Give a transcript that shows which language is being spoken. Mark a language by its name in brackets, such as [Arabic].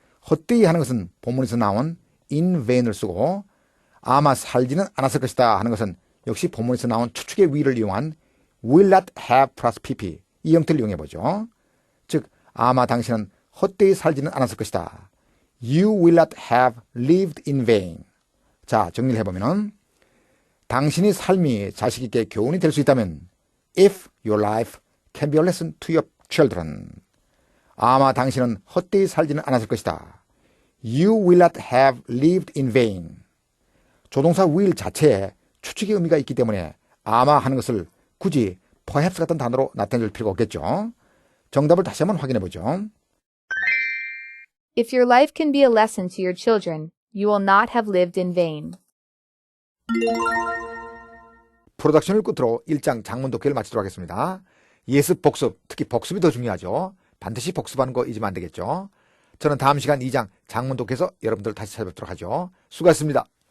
[Korean] 헛되이 하는 것은 본문에서 나온 in vain을 쓰고 아마 살지는 않았을 것이다 하는 것은 역시 본문에서 나온 추측의 위를 이용한 will not have plus pp 이 형태를 이용해보죠. 즉 아마 당신은 헛되이 살지는 않았을 것이다. [English] You will not have lived in vain. [Korean] 자, 정리를 해보면 당신의 삶이 자식에게 교훈이 될 수 있다면 [English] if your life can be a lesson to your children. [Korean] 아마 당신은 헛되이 살지는 않았을 것이다. [English] You will not have lived in vain. [Korean] 조동사 will 자체에 추측의 의미가 있기 때문에 아마 하는 것을 굳이 perhaps 같은 단어로 나타낼 필요가 없겠죠. 정답을 다시 한번 확인해 보죠. [English] If your life can be a lesson to your children, you will not have lived in vain. [Korean] 프로덕션을 끝으로 1장 장문 독해를 마치도록 하겠습니다. 예습, 복습, 특히 복습이 더 중요하죠. 반드시 복습하는 거 잊으면 안 되겠죠. 저는 다음 시간 2장 장문 독해에서 여러분들 다시 찾아뵙도록 하죠. 수고하셨습니다.